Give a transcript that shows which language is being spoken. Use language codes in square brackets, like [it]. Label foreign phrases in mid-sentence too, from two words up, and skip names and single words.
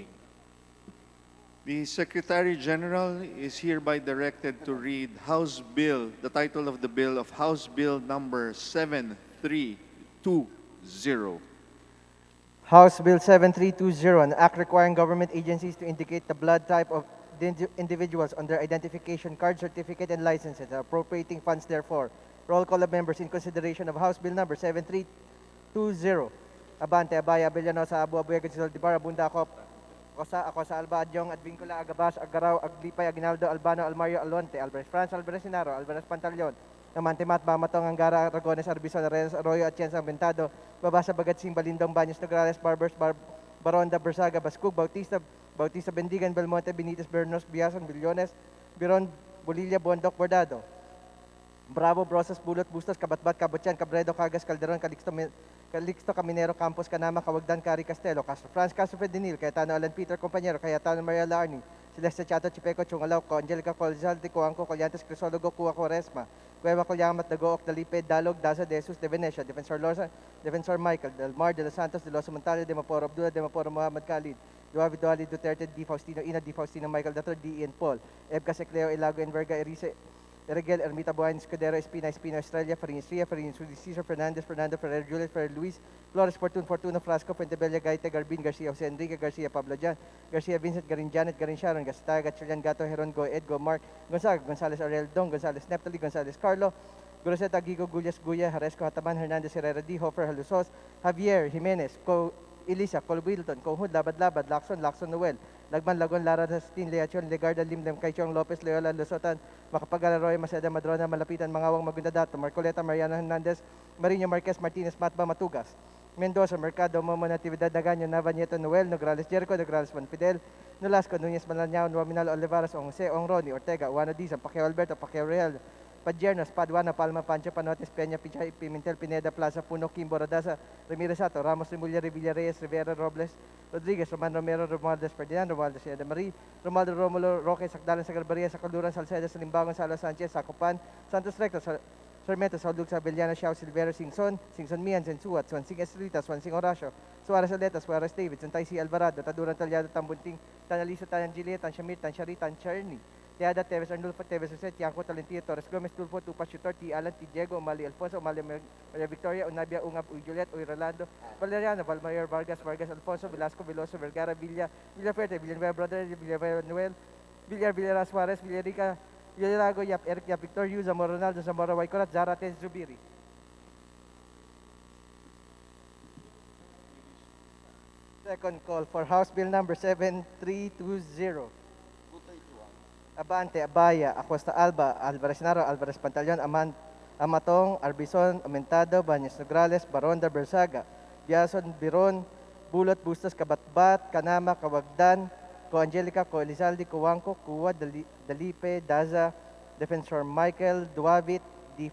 [en] The Secretary General is hereby directed to read House Bill, the title of the bill of House Bill number 7320. House Bill 7320, an act requiring government agencies to indicate the blood type of the individuals on their identification card, certificate, and licenses, and appropriating funds therefore. Roll call of members in consideration of House Bill number 7320. Abante, Abaya, Villanosa, Abu Abuya, Gonzalo Dibara, Bunda, ako sa Alba, Adyong, Advincula, Agabas, Agaraw, Aglipay, Aguinaldo, Albano, Almario, Alonte, Alvarez France, Alvarez Sinaro, Alvarez Pantaleon, Namantimat, Bamatong, Angara, Aragones, Arbison, Arenas, Arroyo, Atienza, Ventado, Babasa, Bagatsing, Balindong, Baños, Nograles, Barbers, Baronda, Bersaga, Bascug, Bautista, Bendigan, Belmonte, Benitez, Bernos, Biason, Billones, Biron, Bolilla, Bondok, Bordado, Bravo, Brosas, Bulot, Bustos, Kabatbat, Kabutyan, Cabredo, Cagas, Calderon, Calixto, Caminero, Campos, Canama, Cawagdan, Cari, Castelo, Castro France, Castro Fredinil, Cayetano, Alan Peter, Compañero, Cayetano, Maria Larni, Celeste Chato, Chipeco, Chungalaw, Angelica, Colzalde, Coanco, Colyantes, Crisologo, Cuba, Quaresma, Cueva, Colyamat, Dagook, Dalipe, Dalog, Daza, De Jesus, De Venecia, Defensor Losa, Defensor Michael, Del Mar, De Los Santos, De Los Montalio, De Maporo, Abdullah, De Maporo, Muhammad Khalid, Duavi, Duali, Duterte, D. Faustino Ina, D. Faustino Michael, Dr. D. Ian Paul, Ebka, Secleo, Ilago, Enverga, Erice, Erigel, Ermita Buhain, Escudero, Espina, Estrella, Farin Estrella, Farin Cesar, Fernandez, Fernando, Ferrer, Julius, Ferrer, Luis, Flores, Fortuno, Frasco, Puentebella, Gaita, Garbin, Garcia, Jose Enrique, Garcia, Pablo Jan, Garcia, Vincent, Garin Janet, Garin Sharon, Gastaga, Gatchalian, Gato, Heron, Go, Edgo, Mark, Gonzaga, Gonzales, Ariel, Dong, Gonzales, Neptali, Gonzales, Carlo, Groseta, Gigo, Gullas, Guya, Haresco, Hataman, Hernandez, Herrera, D. Hofer, Halusos, Javier, Jimenez, Elisa, Col Wilton, Kohud, Labad, Lacson, Noel, Lagman, Lagon, Lara, Dastin, Leachon, Legarda, Limlem, Kaichong, Lopez, Leola, Lusotan, Makapagala, Roy, Maceda, Madrona, Malapitan, Mangawang, Magundadato, Marcoleta, Mariano Hernandez, Marino Marquez, Martinez, Matba, Matugas, Mendoza, Mercado, Momo, Natividad, Daganyo, Nava, Nieto, Noel, Nograles, Jericho, Nograles, Manfidel, Nolasco, Nunez, Malanao, Nominal, Olivares, Ong Jose, Ong Roni, Ortega, Juana Dizan, Pacquiao Alberto, Pacquiao Real, Padjernos, Paduana, Palma, Pancho, Panotes, Peña, Pichay, Pimentel, Pineda, Plaza, Puno, Kimbo, Rodasa, Ramirez Sato, Ramos, Remulla, Revilla, Reyes, Rivera, Robles, Rodriguez, Roman Romero, Romualdez, Ferdinand, Romualdez, Eda Marie, Romualdo, Romulo, Roque, Sakdalan, Sagarbaria, Sacaluran, Salceda, Salimbangon, Salo Sanchez, Sacopan, Santos Recto, Sarmiento, Saudug, Sabeliano, Xiao, Silvero, Singson Mian, Sensuat, Swansing Estrita, Swansing Horacio, Suarez Aleta, Suarez David, Santay C. Alvarado, Taduran Talyado, Tambunting, Tanalisa, Tanan Gilia, Tanshamir, Tanshari, Tancharni, Tiada, Teves, Arnulfo, Teves, Jose, Tiangco, Talentino, Torres, Gomez, Tulfo, Tupas, Chutor, T. Alan, T. Diego, Umali, Alfonso, Umali, Maria Victoria, Unabia, Ungap, Uy Juliet, Uy Rolando, Valeriano, Valmayor, Vargas, Alfonso, Velasco, Veloso, Vergara, Villaferte, Villanueva, Brother, Villanueva, Noel, Villara, Suarez, Villarica, Villarago, Yap, Eric, Yap, Victor, Yu, Zamora, Ronaldo, Zamora, Waicorat, Zara, Tez, Zubiri. Second call for House Bill number 7320. Abante, Abaya, Acosta Alba, Alvarez Naro, Alvarez Pantaleon, Amatong, Arbison, Aumentado, Baños Nograles, Baronda, Bersaga, Biason, Biron, Bulot, Bustos, Kabatbat, Kanama, Kawagdan, Co Angelica, Co Elizalde, Coangco, Cuwa, Dalipe, Daza, Defensor Michael, Duavit, D.